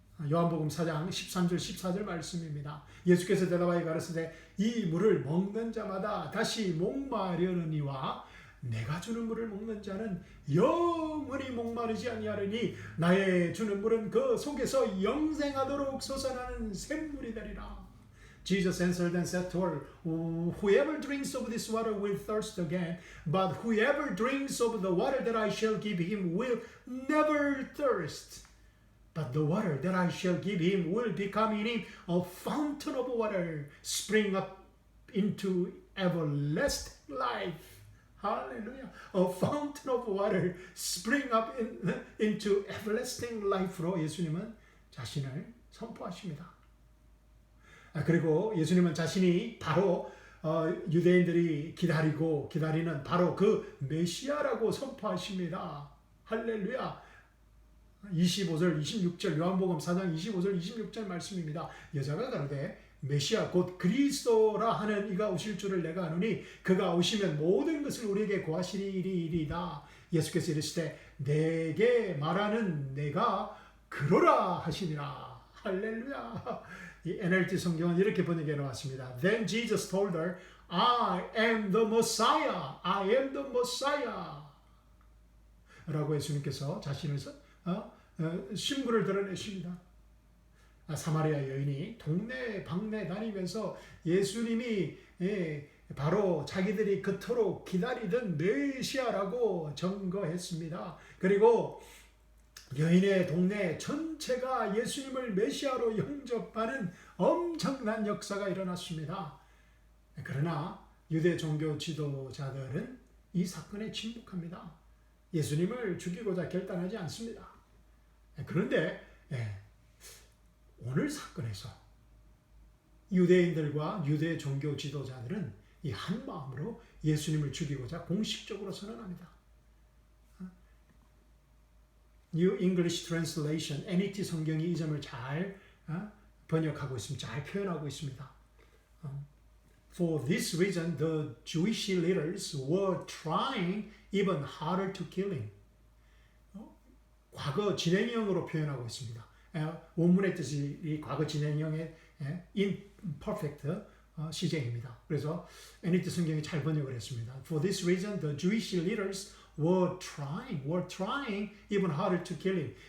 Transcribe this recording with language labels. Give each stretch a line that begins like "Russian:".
Korean: 요한복음 4장 13절 14절 말씀입니다. 예수께서 대답하여 가라사대 이 물을 먹는 자마다 다시 목마르느니와 내가 주는 물을 먹는 자는 영원히 목마르지 아니하리니 나의 주는 물은 그 속에서 영생하도록 솟아나는 샘물이 되리라.
English: Jesus answered and said to her, Whoever drinks of this water will thirst again, but whoever drinks of the water that I shall give him will never thirst. But the water that I shall give him will become in him a fountain of water, spring up into everlasting life. Hallelujah. A fountain of water, spring up into everlasting life로
Korean: 예수님은 자신을 선포하십니다. 그리고 예수님은 자신이 바로 유대인들이 기다리는 바로 그 메시아라고 선포하십니다. 할렐루야. 25절, 26절 요한복음 4장 25절, 26절 말씀입니다. 여자가 가로되 메시아 곧 그리스도라 하는 이가 오실 줄을 내가 아노니 그가 오시면 모든 것을 우리에게 고하시리이다. 예수께서 이르시되 내게 말하는 내가 그러라 하시니라. 할렐루야. 이 NLT 성경은 이렇게 번역해 놓았습니다.
English: Then Jesus told her, I am the Messiah. I am the Messiah.
Korean: 라고 예수님께서 자신을 신분을 드러내십니다. 사마리아 여인이 동네 방네 다니면서 예수님이 바로 자기들이 그토록 기다리던 메시아라고 증거했습니다. 그리고 여인의 동네 전체가 예수님을 메시아로 영접하는 엄청난 역사가 일어났습니다. 그러나 유대 종교 지도자들은 이 사건에 침묵합니다. 예수님을 죽이고자 결단하지 않습니다. 그런데 오늘 사건에서 유대인들과 유대 종교 지도자들은 이 한 마음으로 예수님을 죽이고자 공식적으로 선언합니다. New English Translation, NET 성경이 이 점을 잘 번역하고 있습니다. 잘 표현하고 있습니다.
English: For this reason, the Jewish leaders were trying even harder to kill him.
Korean: 과거 진행형으로 표현하고 있습니다. 원문의 뜻이 이 과거 진행형의 imperfect 시제입니다. 그래서 NET 성경이 잘 번역을 했습니다.
English: For this reason, the Jewish leaders were trying even harder to kill him.